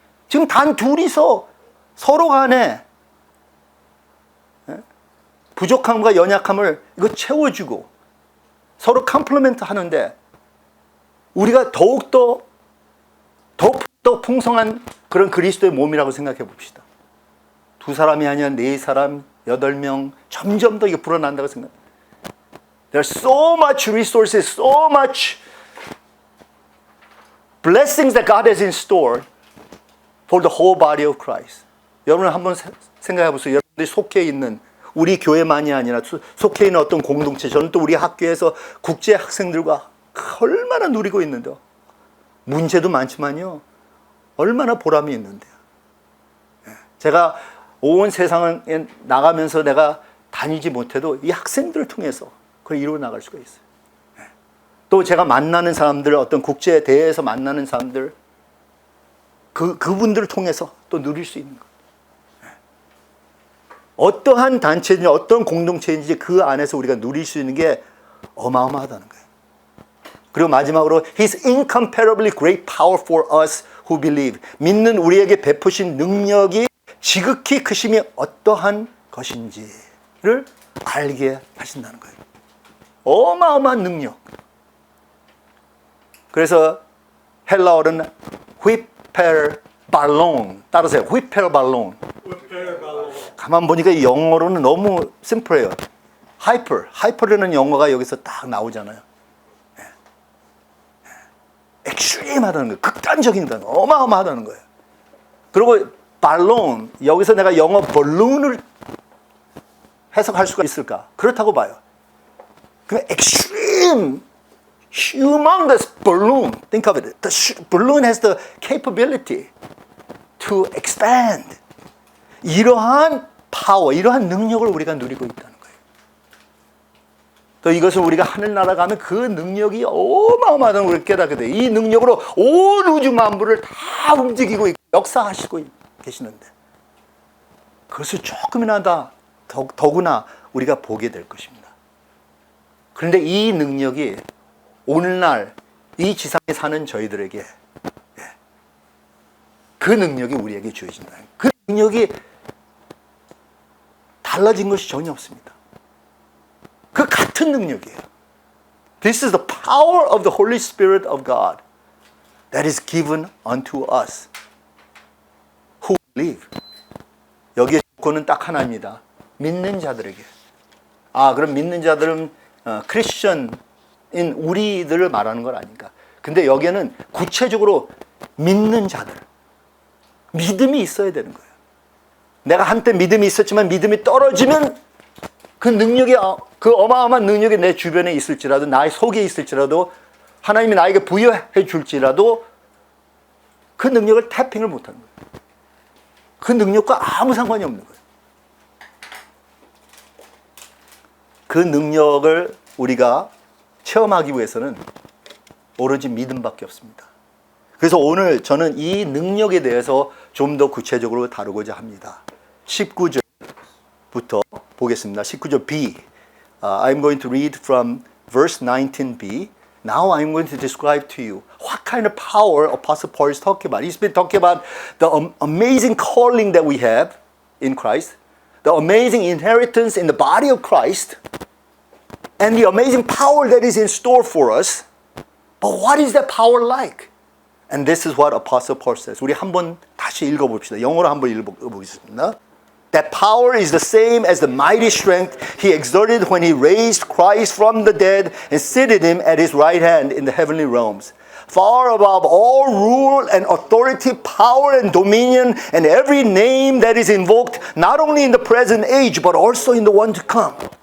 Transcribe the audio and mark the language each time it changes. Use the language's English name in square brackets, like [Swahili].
[Korean] 지금 단 둘이서 서로 간에 부족함과 연약함을 이거 채워주고 서로 컴플리멘트 하는데 우리가 더욱더 풍성한 그런 그리스도의 몸이라고 생각해 봅시다. 두 사람이 아니라 네 사람, 8명 점점 더 이게 불어난다고 생각합니다. [English] There's so much resources, so much blessings that God has in store for the whole body of Christ. [Korean] 여러분 한번 생각해 보세요. 여러분들이 속해 있는 우리 교회만이 아니라 속해 있는 어떤 공동체, 저는 또 우리 학교에서 국제 학생들과 얼마나 누리고 있는데요. 문제도 많지만요. 얼마나 보람이 있는데요. 제가 온 세상에 나가면서 내가 다니지 못해도 이 학생들을 통해서 그걸 이루어 나갈 수가 있어요. 또 제가 만나는 사람들, 어떤 국제 대회에서 만나는 사람들, 그분들을 통해서 또 누릴 수 있는 것. 어떠한 단체든지 어떤 공동체인지 그 안에서 우리가 누릴 수 있는 게 어마어마하다는 거예요. 그리고 마지막으로 [English] His incomparably great power for us who believe. [Korean] 믿는 우리에게 베푸신 능력이 지극히 크심이 어떠한 것인지를 알게 하신다는 거예요. 어마어마한 능력. 그래서 헬라어는 휘펠발론. 따라서요. 휘펠발론. 가만 보니까 이 영어로는 너무 심플해요. 하이퍼라는 영어가 여기서 딱 나오잖아요. 엑스트림하다는 거예요. 극단적이다는 거예요. 어마어마하다는 거예요. 그리고 발론, 여기서 내가 영어 balloon을 해석할 수가 있을까? 그렇다고 봐요. 그럼 [English] extreme, humongous balloon. Think of it. The balloon has the capability to expand. [Korean] 이러한 파워, 이러한 능력을 우리가 누리고 있다는 거예요. 또 이것을 우리가 하늘나라 가면 그 능력이 어마어마하다는 걸 깨닫게 돼요. 이 능력으로 온 우주 만물을 다 움직이고 있고 역사하시고 계시는데 그것을 조금이나 더구나 우리가 보게 될 것입니다. 그런데 이 능력이 오늘날 이 지상에 사는 저희들에게 그 능력이 우리에게 주어진다. 그 능력이 달라진 것이 전혀 없습니다. 그 같은 능력이에요. [English] This is the power of the Holy Spirit of God that is given unto us who believe. [Korean] 여기에 조건은 딱 하나입니다. 믿는 자들에게. 그럼 믿는 자들은 크리스천인 우리들을 말하는 건 아닌가. 근데 여기에는 구체적으로 믿는 자들. 믿음이 있어야 되는 거예요. 내가 한때 믿음이 있었지만 믿음이 떨어지면 그 능력이, 그 어마어마한 능력이 내 주변에 있을지라도, 나의 속에 있을지라도, 하나님이 나에게 부여해 줄지라도 그 능력을 태핑을 못하는 거예요. 그 능력과 아무 상관이 없는 거예요. 그 능력을 우리가 체험하기 위해서는 오로지 믿음밖에 없습니다. 그래서 오늘 저는 이 능력에 대해서 좀 더 구체적으로 다루고자 합니다. 19절부터 보겠습니다. 19절 B. [English] I'm going to read from verse 19b. Now I'm going to describe to you what kind of power Apostle Paul is talking about. He's been talking about the amazing calling that we have in Christ, the amazing inheritance in the body of Christ, and the amazing power that is in store for us. But what is that power like? And this is what Apostle Paul says. [Korean] 우리 한번 다시 읽어봅시다. 영어로 한번 읽어보겠습니다. [English] That power is the same as the mighty strength he exerted when he raised Christ from the dead and seated him at his right hand in the heavenly realms, far above all rule and authority, power and dominion, and every name that is invoked, not only in the present age, but also in the one to come.